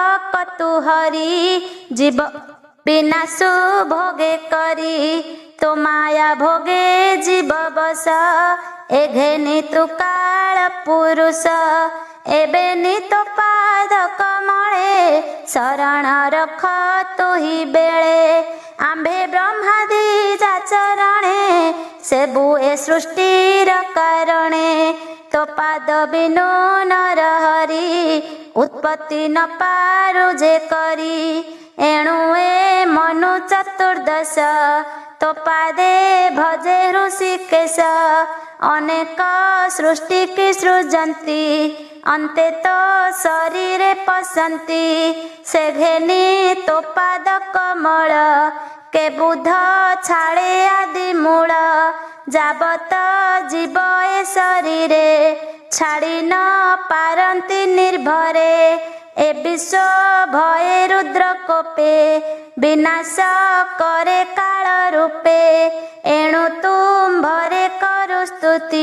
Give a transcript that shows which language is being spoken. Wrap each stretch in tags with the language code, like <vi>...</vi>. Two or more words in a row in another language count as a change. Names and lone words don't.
<or>କତୁହରୀ ଜୀବ ବିନାଶୁ ଭୋଗେ କରି ତୋ ମାୟା ଭୋଗେ ଜୀବ ବସ ଏଘେନି ତୁ କାଳ ପୁରୁଷ ଏବେନି ତୋ ପାଦ କମଳେ ଶରଣ ରଖ ତୁହି ବେଳେ ଆମ୍ବେ ବ୍ରହ୍ମାଦି ଯାଚରଣେ ସେବୁ ଏ ସୃଷ୍ଟିର କାରଣେ ତୋ ପାଦ ବିନୁ ନର ହରି ଉତ୍ପତ୍ତି ନ ପାରୁ ଯେ କରି ଏଣୁ ଏ ମନୁ ଚତୁର୍ଦ୍ଦଶ ତୋ ପାଦେ ଭଜେ ଋଷିକେଶ ଅନେକ ସୃଷ୍ଟି କି ସୃଜନ୍ତି ଅନ୍ତେ ତୋ ଶରୀରେ ପସନ୍ତି ସେ ଘେନି ତୋ ପାଦ କମଳ କେ ବୁଧ ଛାଡ଼େ ଆଦି ମୂଳ ଯାବତ ଜୀବ ଏ ଶରୀରେ ଛାଡ଼ି ନ ପାରନ୍ତି ନିର୍ଭରେ ଏ ବିଶ୍ୱ ଭୟେ ରୁଦ୍ର କୋପେ ବିନାଶ କରେ କାଳ ରୂପେ ଏଣୁ ତୁମ୍ଭରେ କରୁ ସ୍ତୁତି</or>